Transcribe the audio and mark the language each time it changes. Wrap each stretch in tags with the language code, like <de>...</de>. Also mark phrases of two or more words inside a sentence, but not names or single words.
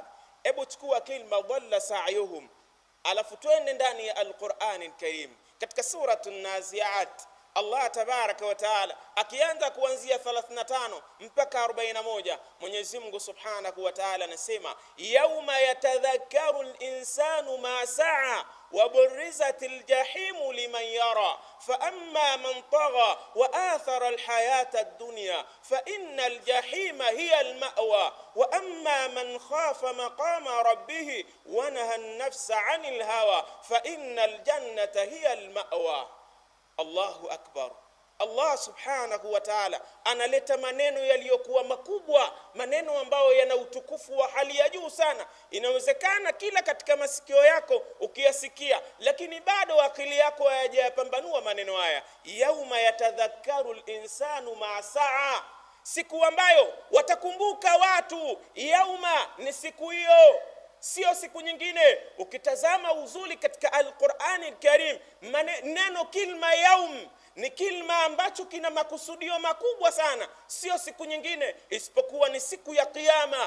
<sw>Hebu chukua</sw> <ar>كلمة ضل سعيهم,</ar> <sw>alafu twende ndani ya Al-Qur'an Al-Karim katika suratul Nazi'at.</sw> <ar>الله تبارك وتعالى</ar> <sw>akianza kuanzia 35 mpaka 41, Mwenyezi Mungu</sw> <ar>سبحانه وتعالى anasema يوم يتذكر الإنسان ما سعى وبرزت الجحيم لمن يرى فأما من طغى وآثر الحياة الدنيا فإن الجحيم هي المأوى وأما من خاف مقام ربه ونهى النفس عن الهوى فإن الجنة هي المأوى. الله أكبر.</ar> <sw>Allah</sw> <ar>سبحانه وتعالى</ar> <sw>analeta maneno yaliyokuwa makubwa, maneno ambayo yana utukufu wa hali ya juu sana. Inawezekana kila katika masikio yako ukiyasikia, lakini bado akili yako hayajapambanua maneno haya.</sw> <ar>يوم يتذكر الإنسان ما سعى,</ar> <sw>siku ambayo watakumbuka watu. Yauma ni siku hiyo, sio siku nyingine. Ukitazama uzuri katika Al-Qur'an Al-Karim, neno</sw> <ar>كلمة يوم</ar> <sw>ni kilma ambacho kina makusudio makubwa sana. Sio siku nyingine isipokuwa ni siku ya kiyama.</sw>